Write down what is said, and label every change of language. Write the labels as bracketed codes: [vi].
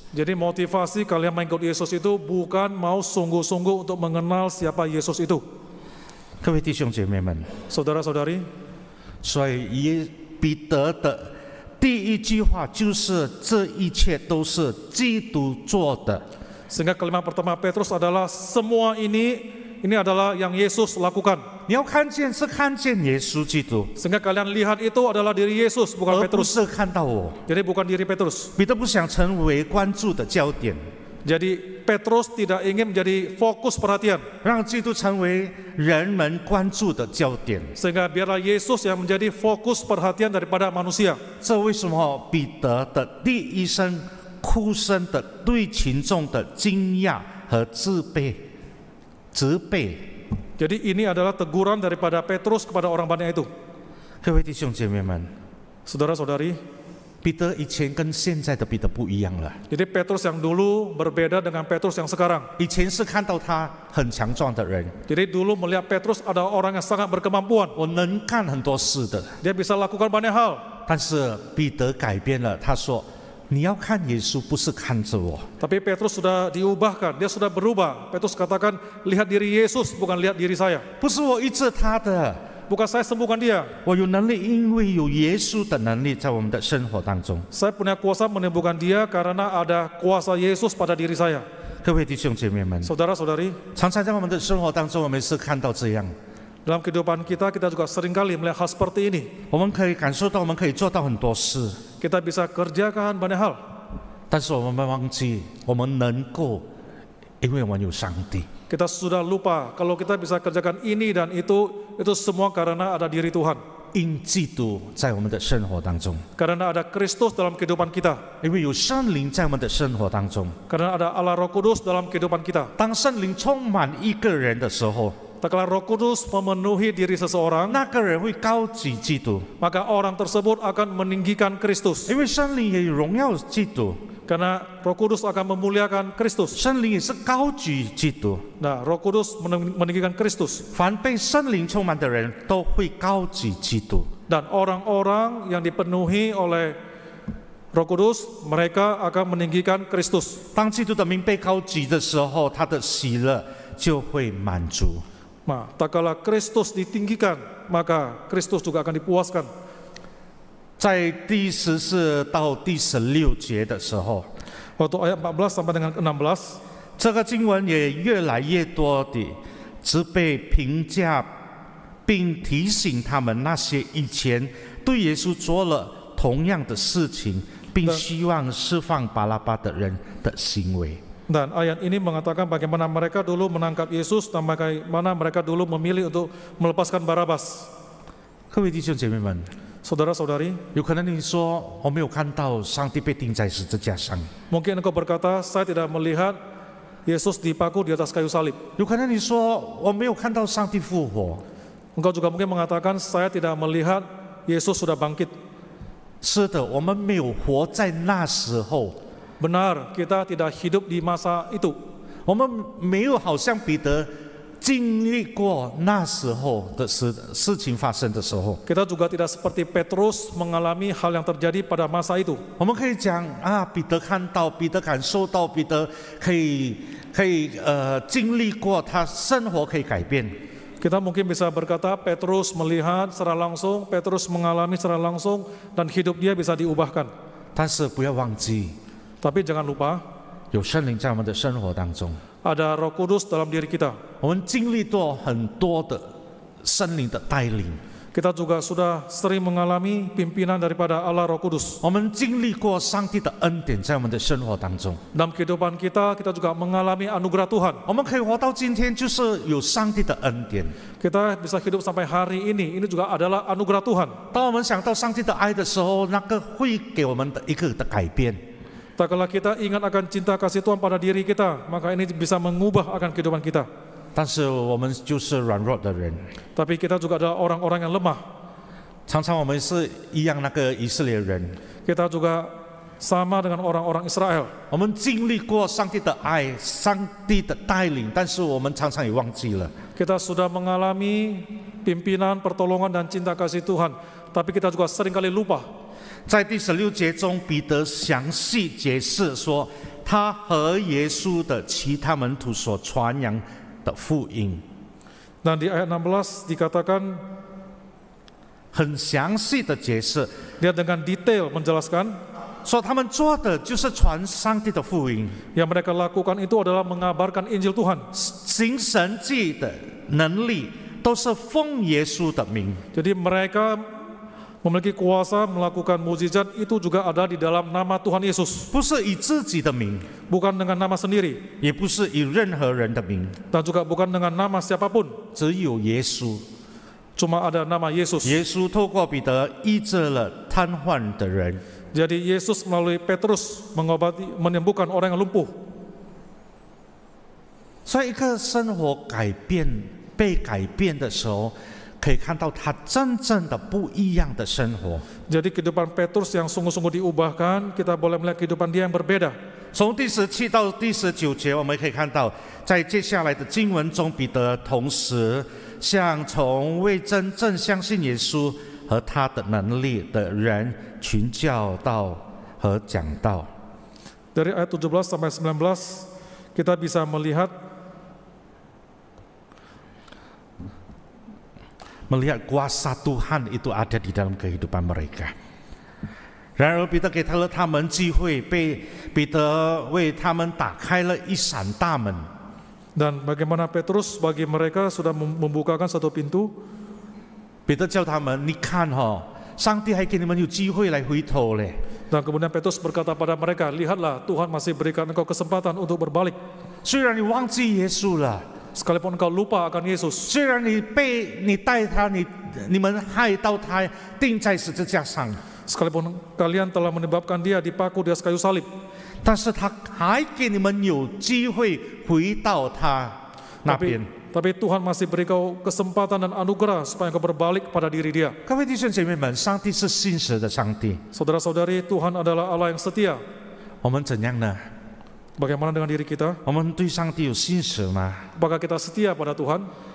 [id] Jadi motivasi kalian mengikut Yesus itu bukan mau sungguh-sungguh untuk mengenal siapa Yesus itu. [zh] 各位弟兄姐妹们， [id] Saudara-saudari, [zh] 所以彼得的第一句话就是：这一切都是基督做的。 [id] sehingga kalimat pertama Petrus adalah semua ini adalah yang Yesus lakukan. [zh] 你要看见是看见耶稣基督， [id] Sehingga kalian lihat itu adalah diri Yesus, bukan [zh] 而不 [id] Petrus. [zh] 是看到我。 [id] Jadi bukan diri Petrus. [zh] 彼得不想成为关注的焦点， [id] Jadi Petrus tidak ingin menjadi fokus perhatian. [zh] 让基督成为人们关注的焦点。 [id] Sehingga biarlah Yesus yang menjadi fokus perhatian daripada manusia. [zh] 这为什么彼得的第一声哭声的对群众的惊讶和责备？ [id] Jadi ini adalah teguran daripada Petrus kepada orang banyak itu. [zh] 各位弟兄姐妹们， [id] Saudara-saudari, [zh] 彼得以前跟现在的彼得不一样了。 [id] jadi Petrus yang dulu berbeda dengan Petrus yang sekarang. [zh] 以前是看到他很强壮的人， [id] Jadi dulu melihat Petrus ada orang yang sangat berkemampuan. [zh] 我能干很多事的。 [id] Dia bisa lakukan banyak hal. [zh] 但是彼得改变了，他说：“你要看耶稣，不是看着我。 [id] Tapi Petrus sudah diubahkan, dia sudah berubah. Petrus katakan, lihat diri Yesus, bukan lihat diri saya. [zh] 不是我医治他的， [id] Bukan saya sembuhkan dia. [zh] 我有能力，因为有耶稣的能力在我们的生活当中。 [id] Saya punya kuasa menyembuhkan dia karena ada kuasa Yesus pada diri saya. [zh] 各位弟兄姐妹们， [id] Saudara-saudari, [zh] 常常在我们的生活当中，我们是看到这样， [id] dalam kehidupan kita juga seringkali melihat hal seperti ini. [zh] 我们可以感受到，我们可以做到很多事， [id] Kita bisa kerjakan banyak hal. [zh] 但是我们忘记，我们能够因为我们有上帝。 [id] Kita sudah lupa kalau kita bisa kerjakan ini dan itu semua karena ada diri Tuhan. [zh] 因基督在我们的生活当中， [id] Karena ada Kristus dalam kehidupan kita. [zh] 因为有圣灵在我们的生活当中。 [id] Karena ada Allah Roh Kudus dalam kehidupan kita. [zh] 当圣灵充满一个人的时候， [id] Tak kala Roh Kudus memenuhi diri seseorang, [zh] 那个人会高举基督， [id] maka orang tersebut akan meninggikan Kristus. [zh] 因为圣灵也荣耀基督， [id] Karena Roh Kudus akan memuliakan Kristus. [zh] 圣灵也是高举基督。 [id] Nah, Roh Kudus meninggikan Kristus. [zh] 凡被圣灵充满的人都会高举基督。 [id] Dan orang-orang yang dipenuhi oleh Roh Kudus, mereka akan meninggikan Kristus. [zh] 当基督的名被高举的时候，他的喜乐就会满足。 [id] Nah, tak kala Kristus ditinggikan, maka Kristus juga akan dipuaskan. [zh] 在第14到第16节的时候， [id] Waktu ayat 14 sampai dengan 16, [zh] 这个经文也越来越多地只被评价，并提醒他们那些以前对耶稣做了同样的事情，并希望释放巴拉巴的人的行为。 [id] Dan ayat ini mengatakan bagaimana mereka dulu menangkap Yesus dan bagaimana mereka dulu memilih untuk melepaskan Barabas. [zh] 各位弟兄姐妹们， [id] Saudara-saudari, [zh] 有可能你说我没有看到上帝被钉在十字架上， [id] mungkin engkau berkata, saya tidak melihat Yesus dipaku di atas kayu salib. [zh] 有可能你说我没有看到上帝复活。 [id] Engkau juga mungkin mengatakan, saya tidak melihat Yesus sudah bangkit. [zh] 是的，我们没有活在那时候， [id] Benar, kita tidak hidup di masa itu. [zh] 我们没有好像彼得经历过那时候的事情发生的时候。 [id] Kita juga tidak seperti Petrus mengalami hal yang terjadi pada masa itu. [zh] 我们可以讲啊，彼得看到，彼得感受到，彼得可以经历过，他生活可以改变。 [id] Kita mungkin bisa berkata Petrus melihat secara langsung, Petrus mengalami secara langsung, dan hidup dia bisa diubahkan. [zh] 但是不要忘记， [id] Tapi jangan lupa, [zh] 有圣灵在我们的生活当中， [id] ada Roh Kudus dalam diri kita. [zh] 我们经历过很多的圣灵的带领， [id] Kita juga sudah sering mengalami pimpinan daripada Allah Roh Kudus. [zh] 我们经历过上帝的恩典在我们的生活当中。 [id] Dalam kehidupan kita, kita juga mengalami anugerah Tuhan. [zh] 我们可以活到今天，就是有上帝的恩典。 [id] Kita bisa hidup sampai hari ini juga adalah anugerah Tuhan. [zh] 当我们想到上帝的爱的时候，那个会给我们的一个的改变。 [id] Tak kala kita ingat akan cinta kasih Tuhan pada diri kita, maka ini bisa mengubah akan kehidupan kita. [zh] 但是我们就是软弱的人， [id] Tapi kita juga adalah orang-orang yang lemah. [zh] 常常我们是一样那个以色列人， [id] Kita juga sama dengan orang-orang Israel. [zh] 我们经历过上帝的爱、上帝的带领，但是我们常常也忘记了。 [id] Kita sudah mengalami pimpinan, pertolongan, dan cinta kasih Tuhan. Tapi kita juga seringkali lupa. [zh] 在第16节中，彼得详细解释说，他和耶稣的其他门徒所传扬的福音， [id] Dan di ayat 16 dikatakan, [zh] 很详细的解释， [id] dia dengan detail menjelaskan [zh] 说他们做的就是传上帝的福音， [id] yang mereka lakukan itu adalah mengabarkan Injil Tuhan. [zh] 行神迹的能力都是奉耶稣的名。 [id] Jadi mereka memiliki kuasa melakukan mukjizat itu juga ada di dalam nama Tuhan Yesus, [zh] 不是以自己的名， [id] bukan dengan nama sendiri, [zh] 也不是以任何人的名， [id] dan juga bukan dengan nama siapapun, [zh] 只有耶稣。 [id] cuma ada nama Yesus. [zh] 耶稣透过彼得医治了瘫痪的人， [id] Jadi Yesus melalui Petrus menyembuhkan orang yang lumpuh. [zh] 所以一个生活被改变的时候，可以看到他真正的不一样的生活。 [id] Jadi kehidupan Petrus yang sungguh-sungguh diubahkan, kita boleh melihat kehidupan dia yang berbeda. [zh] 从第17到第19节，我们可以看到，在接下来的经文中，彼得同时向从未真正相信耶稣和他的能力的人群教导和讲道。 [id] Dari ayat 17 sampai 19, kita bisa melihat kuasa Tuhan itu ada di dalam kehidupan mereka. [zh] 然而，彼得给了他们机会，彼得为他们打开了一扇大门。 [id] dan bagaimana Petrus bagi mereka sudah membukakan satu pintu. [zh] 彼得叫他们：“你看哦，上帝还给你们有机会来回头嘞。” [id] Dan kemudian Petrus berkata pada mereka, lihatlah Tuhan masih berikan engkau kesempatan untuk berbalik. [zh] 虽然你忘记耶稣了， [id] sekalipun engkau lupa akan Yesus, [zh] 虽然你带他，你们害到他钉在十字架上， [id] sekalipun kalian telah menyebabkan dia dipaku di atas kayu salib, [zh] 但是他还给你们有机会回到他那边。 [id] tapi Tuhan masih beri kau kesempatan dan anugerah supaya kau berbalik pada diri Dia. [zh] 各位弟兄姐妹们，上帝是信实的上帝， [id] Saudara-saudari, Tuhan adalah Allah yang setia. [zh] 我们怎样呢？ [id] Bagaimana dengan diri kita? [zh] 我们对上帝有信实吗？ [id] Apakah kita setia pada Tuhan?